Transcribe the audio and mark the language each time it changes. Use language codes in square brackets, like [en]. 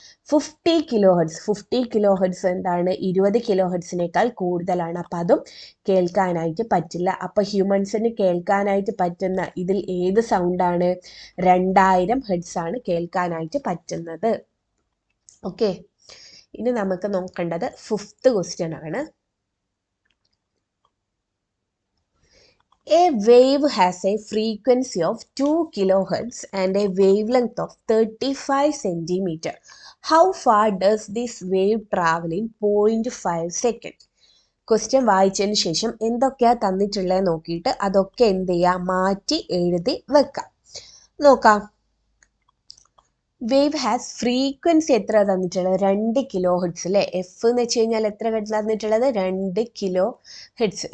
[ml] 50 kilo hertz എന്താണ് 20 kilo ഹെർട്സിനേക്കാൾ കൂടുതലാണ്, അപ്പം അതും കേൾക്കാനായിട്ട് പറ്റില്ല. അപ്പോൾ ഹ്യൂമൻസിന് കേൾക്കാനായിട്ട് പറ്റുന്ന ഇതിൽ ഏത് സൗണ്ടാണ്? 2000 ഹെർട്സ് ആണ് കേൾക്കാനായിട്ട് പറ്റുന്നത്. ഓക്കെ, ഇനി നമുക്ക് നോക്കേണ്ടത് 5th ക്വസ്റ്റ്യൻ ആണ്. [en] A wave has a frequency of 2 kilohertz and a wavelength of 35 centimeter. How far does this wave travel in 0.5 second? [ml] Question വായിച്ചതിന് ശേഷം എന്തൊക്കെയാ തന്നിട്ടുള്ളത് നോക്കിയിട്ട് അതൊക്കെ എന്ത് ചെയ്യുക, മാറ്റി എഴുതി വെക്കാം. നോക്കാം. [en] wave has frequency [ml] എത്ര തന്നിട്ടുള്ളത്? 2 കിലോ ഹെർട്സ് അല്ലേ. എഫ് എന്ന് വെച്ച് കഴിഞ്ഞാൽ എത്ര ഹെർട്സ് തന്നിട്ടുള്ളത്? 2 കിലോ ഹെർട്സ്.